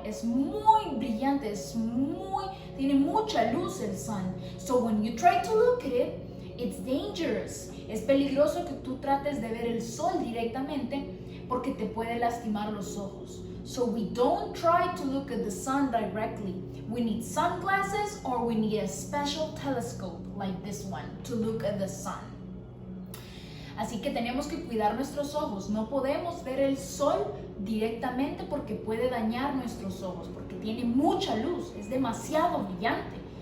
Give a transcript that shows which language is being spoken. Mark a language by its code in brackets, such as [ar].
[es] Es muy brillante. Tiene mucha luz el sun. [en] So when you try to look at it, It's dangerous. [es] Es peligroso que tú trates de ver el sol directamente porque te puede lastimar los ojos. [en] So we don't try to look at the sun directly. We need sunglasses or we need a special telescope like this one to look at the sun. [es] Así que tenemos que cuidar nuestros ojos. No podemos ver el sol directamente porque puede dañar nuestros ojos, porque tiene mucha luz, es demasiado brillante.